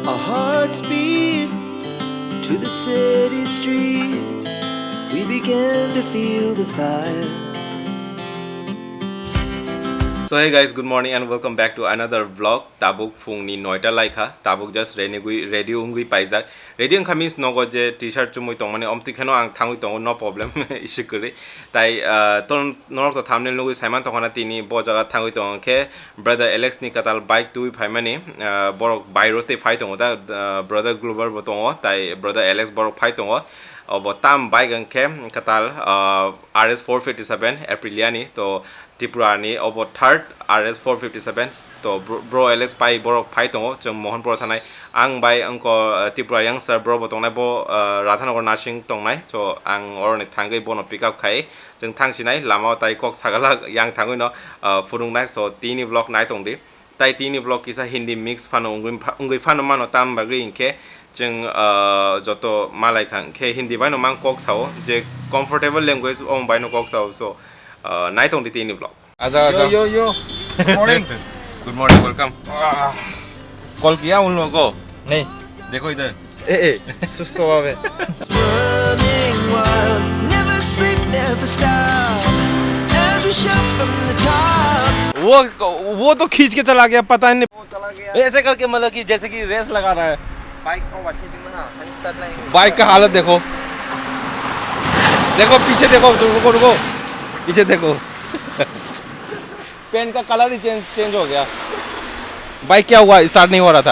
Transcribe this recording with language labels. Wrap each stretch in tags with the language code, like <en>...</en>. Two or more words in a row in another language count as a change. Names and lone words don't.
<en>Our hearts beat to the city streets. We began to feel the fire. So hey guys, good morning and welcome back to another vlog.</en> <trp>Tabuk fungni noita laika. Tabuk</trp> <en>just ready</en> <trp>ungui paijak. Ready ang means nogo je t-shirt chumui tong mane omti kheno ang thangui tong</trp> <en>no problem</en> <trp>issue kuri. Tai ton norok to thumbnail nugui Simon tong hana tini bo jaga thangui tong ke brother Alex ni katal bike tui phai mani borok bairote phai tong da brother Glover botong tai brother Alex borok phai tong tam bike ang ke katal RS 457 Apriliani to Tipurani over third RS 457 to bro Alex pai borok phai tongo jong Mohanpur thanai ang bai angko Tipura youngster bro botongnai bo Radhanagar nursing tongnai so ang oroni thangai bono pick up khai jong thangsinai lama tai kok sagala yang thangoi no furungnai so tini vlog nai tongdi tai tini vlog kisa Hindi mix phano ungui phano mano tam bagri inke jeng joto malai khang ke Hindi bai no mang kok sao je</trp> <en>comfortable language</en> <trp>ong bai no kok sao so night on the tini vlog.</trp> <hi>आजा</hi> <en>yo good morning Good morning, welcome.</en> <hi>कॉल किया उन लोगों को नहीं देखो इधर. सुस्त हुआ है</hi> <en>Running wild, never sleep, never stop. As we shout from the top.</en> <hi>वो तो खींच के चला गया पता नहीं वो चला गया ऐसे करके मतलब कि जैसे कि रेस लगा रहा है बाइक को ओवरटेकिंग में हां स्टार्ट नहीं बाइक का हालत देखो देखो पीछे देखो रुको रुको पीछे देखो पेन का कलर ही चेंज हो गया बाइक क्या हुआ स्टार्ट नहीं हो रहा था</hi>